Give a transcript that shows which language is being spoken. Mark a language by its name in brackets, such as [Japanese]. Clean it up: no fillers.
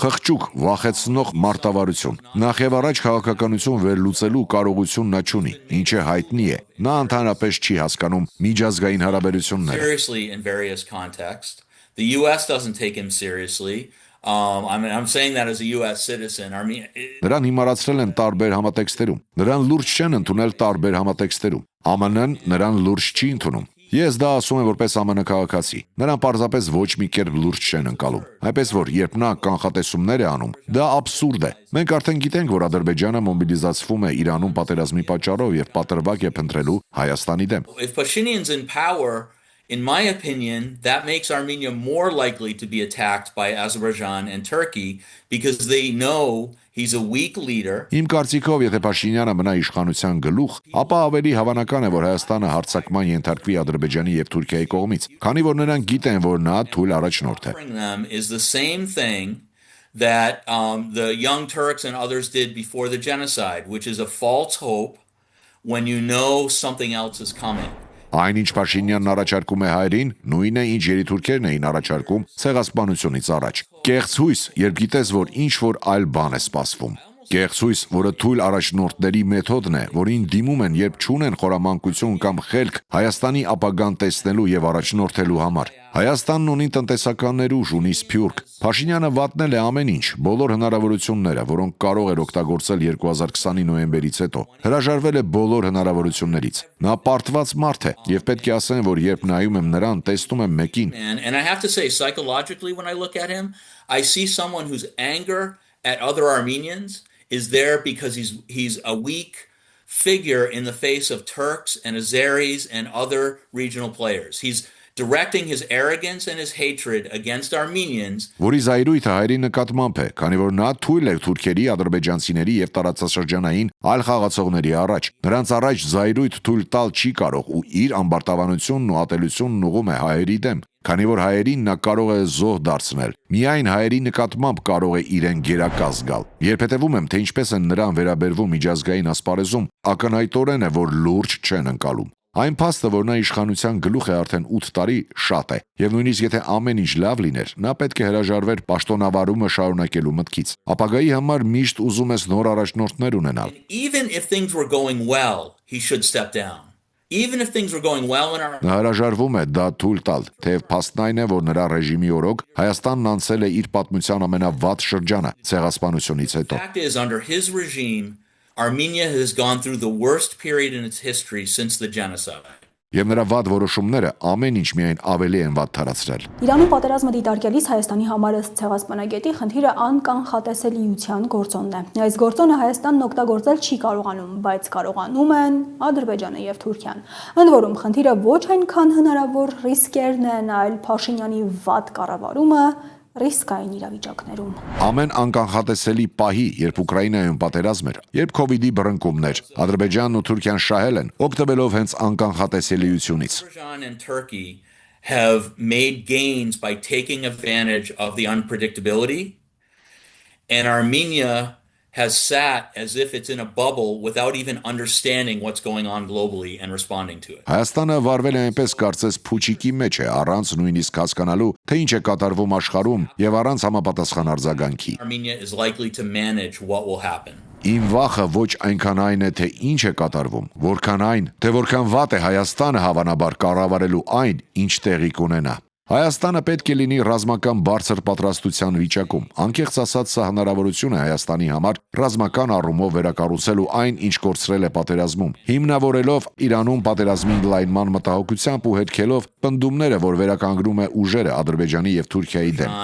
[Armenian] Խղճուկ, վախեցնող մարտավարություն։ Նախ եւ առաջ քաղաքականություն վերլուծելու կարողություն նա չունի, ինչը հայտնի է։ Նա ընդհանրապես չի հասկանում միջազգային հարաբերությունները։ [English] Seriously in various contexts. The US doesn't take him seriously. I'm saying that as a US citizen. [Armenian] Նրան հիմարացրել են տարբեր համատեքստերում։ Նրան լուրջ չեն ընդունել տարբեր համատեքստերում։ ԱՄՆ-ն նրան լուրջ չի ընդունում։ Ես դա ասում եմ որպես ԱՄՆ քաղաքացի։ Նրան պարզապես ոչ մի կերպ լուրջ չեն ընկալում։ Այնպես որ երբ նա կանխատեսումներ է անում, դա աբսուրդ է։ Մենք արդեն գիտենք, որ Ադրբեջանը մոբիլիզացվում է Իրանում պատերազմի պատճառով եւ պատրվակ է փնտրելու Հայաստանի դեմ։ [English] If Pashinyan's in power, in my opinion, that makes Armenia more likely to be attacked by Azerbaijan and Turkey because they know he's a weak leader. [Armenian] Իմ կարծիքով, եթե Փաշինյանը մնա իշխանության գլուխ, ապա ավելի հավանական է, որ Հայաստանը հարձակման ենթարկվի Ադրբեջանի եւ Թուրքիայի կողմից, քանի որ նրանք գիտեն, որ նա թույլ առաջնորդ է։ [English] Is the same thing that the Young Turks and others did before the genocide, which is a false hope when you know something else is coming. [Armenian] Այն ինչ Փաշինյանն առաջարկում է հայերին, նույնն է, ինչ երիտուրքերն էին առաջարկում ցեղասպանությունից առաջ։ Կեղծ հույս, երբ գիտես, որ ինչ որ այլ բան է սպասվում։ Կեղծ հույս, որը թույլ առաջնորդների մեթոդն է, որին դիմում են, երբ չունեն խորամանկություն կամ խելք Հայաստանի ապագան տեսնելու եւ առաջնորդելու համար։ Հայաստանն ունի տնտեսական ներուժ, ունի սփյուռք։ Փաշինյանը վատնել է ամեն ինչ, բոլոր հնարավորությունները, որոնք կարող էր օգտագործել 2020-ի նոյեմբերից հետո։ Հրաժարվել է բոլոր հնարավորություններից։ Նա պարտված մարդ է եւ պետք է ասեմ, որ երբ նայում եմ նրան, տեսնում եմ մեկին։ [English] And I have to say, psychologically, when I look at him, I see someone whose anger at other Armenians is there because he's a weak, figure in the face of Turks and Azeris and other regional players. He's directing his arrogance and his hatred against Armenians. [Armenian] Որի զայրույթը հայերի նկատմամբ է, քանի որ նա թույլ է թուրքերի, ադրբեջանցիների եւ տարածաշրջանային այլ խաղացողների առաջ։ Նրանց առաջ զայրույթ թույլ տալ չի կարող ու իր ամբարտավանությունն ու ատելությունն ուղում է հայերի դեմ, քանի որ հայերին նա կարող է զոհ դարձնել։ Միայն հայերի նկատմամբ կարող է իրեն գերակա զգալ։ Երբ հետևում եմ, թե ինչպես են նրան վերաբերվում միջազգային ասպարեզում, ակնհայտորեն է, որ լուրջ չեն ընկալում։ Այն փաստը, որ նա իշխանության գլուխ է արդեն 8 տարի, շատ է, եւ նույնիսկ եթե ամեն ինչ լավ լիներ, նա պետք է հրաժարվեր պաշտոնավարումը շարունակելու մտքից։ Ապագայի համար միշտ ուզում ես նոր առաջնորդներ ունենալ։ [English] Even if things were going well, he should step down. Even if things were going well in our [Armenian] Նա հրաժարվում է դա թույլ տալ, թեև փաստն այն է, որ նրա ռեժիմի օրոք Հայաստանն անցել է իր պատմության ամենավատ շրջանը ցեղասպանությունից հետո։ [English] fact is, under his regime, Armenia has gone through the worst period in its history since the genocide. [Armenian] Եվ նրա վատ որոշումները ամեն ինչ միայն ավելի են վատ թարացրել։ Իրանում պատերազմը դիտարկելիս Հայաստանի համար ըստ ցեղասպանագետի խնդիրը անկանխատեսելիության գործոնն է։ Այս գործոնը Հայաստանն օգտագործել չի կարողանում, բայց կարողանում են Ադրբեջանը եւ Թուրքիան։ Ընդ որում խնդիրը ոչ այնքան հնարավոր ռիսկերն են, այլ Փաշինյանի վատ կառավարումը ռիսկային իրավիճակներում։ Ամեն անկանխատեսելի պահի, երբ Ուկրաինայում պատերազմ էր, երբ COVID-ի բռնկումներ, Ադրբեջանն ու Թուրքիան շահել են, օգտվելով հենց անկանխատեսելիությունից։ [English] Azerbaijan and Turkey have made gains by taking advantage of the unpredictability, and Armenia has sat as if it's in a bubble without even understanding what's going on globally and responding to it. [Armenian] Հայաստանը վարվել է այնպես կարծես փուչիկի մեջ է, առանց նույնիսկ հասկանալու, թե ինչ է կատարվում աշխարհում եւ առանց համապատասխան արձագանքի։ [English] Armenia is likely to manage what will happen. [Armenian] Իմ վախը ոչ այնքան այն է, թե ինչ է կատարվում, որքան այն, թե որքան վատ է Հայաստանը հավանաբար կառավարելու այն, ինչ տեղի կունենա։ Հայաստանը պետք է լինի ռազմական բարձր պատրաստության վիճակում։ Անկեղծ ասած, սա հնարավորություն է Հայաստանի համար ռազմական առումով վերակառուցելու այն, ինչ կորցրել է պատերազմում, հիմնավորելով Իրանում պատերազմի ընդլայնման մտահոգությամբ ու հետքելով պնդումները, որ վերականգնում է ուժերը Ադրբեջանի եւ Թուրքիայի դեմ։